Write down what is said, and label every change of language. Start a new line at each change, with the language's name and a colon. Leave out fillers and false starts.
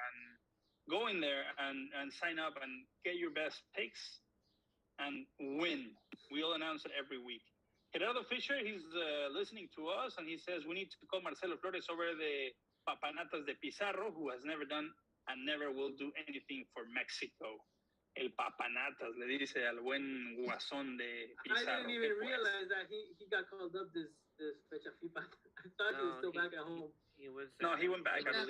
English: And go in there and sign up and get your best picks and win. We'll announce it every week. Gerardo Fisher, he's listening to us, and he says we need to call Marcelo Flores over the papanatas de Pizarro, who has never done and never will do anything for Mexico.
Spanish: El papanatas, le dice al buen guasón de Pizarro.
English: I didn't even realize that he got called up this fecha FIFA. I thought he was still back at home. He was. No, he went back. I believe